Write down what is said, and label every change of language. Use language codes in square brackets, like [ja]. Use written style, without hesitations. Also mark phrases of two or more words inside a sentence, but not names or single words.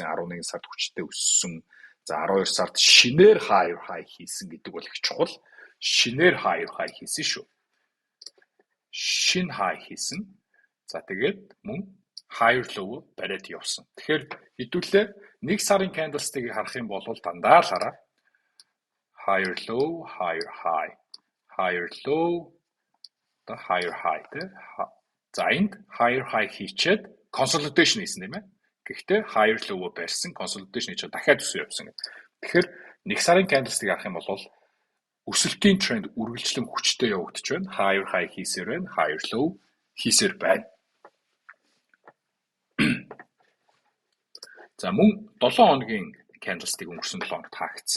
[mn] 11 сард хүчтэй өссөн. За 12 сард шинээр [en] higher high [mn] хийсэн гэдэг бол их чухал. Шинээр [en] higher high [mn] хийсэн шүү. Шинэ high хийсэн. За тэгээд мөн [en] higher low [mn] бариад явсан. Тэгэхээр хэдүүлээ 1 сарын candlestick-ийг харах юм бол дандаа л хараа. [en] Higher low, higher high. Higher low, higher high тэ. [mn] За энд [en] higher high [mn] хийчээд consolidation хийсэн тийм ээ. Гэхдээ [en] higher low [mn] барьсан, consolidation хийчээд дахиад өсөө явсан гэдэг. Тэгэхээр 1 сарын candlestick харах юм бол өсөлтийн тренд үргэлжлэн хүчтэй явагдаж байна. [en] Higher high [mn] хийсээр байна, [en] higher low [mn] хийсээр байна. За мөн 7 хоногийн candlestick өнгөрсөн 7 хоногт хаагдсан.